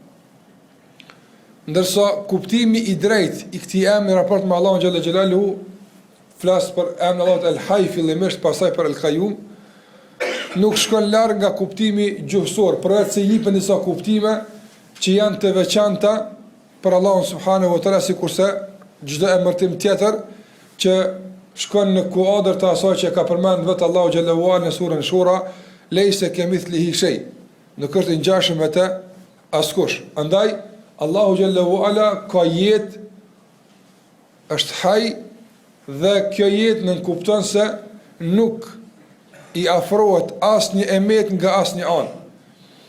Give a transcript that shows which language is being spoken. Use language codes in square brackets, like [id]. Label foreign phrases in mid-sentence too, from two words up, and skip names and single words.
[sq] Ndërsa kuptimi i drejtë i këtij emri raport me Allahun [ar] جل جلاله [sq] flas për emrin Allahut El Hayy fillimisht, pastaj për El Qayyum, nuk shkon larg nga kuptimi gjuhësor, përveç se jipen disa kuptime që janë të veçanta për Allahun [ar] سبحانه وتعالى, [sq] sikurse çdo emërtim tjetër që shkon në kuadër të asaj që ka përmend vetë Allahu [ar] جل وعلا [sq] në surën Shura, [ar] ليس كمثله شيء. [sq] Nuk është i ngjashëm me të askush. Andaj Allahu [ar] جل وعلا [sq] ka jetë, është haj dhe kjo jetë nën kupton se nuk i afrohet asnjë emet nga asnjë anë.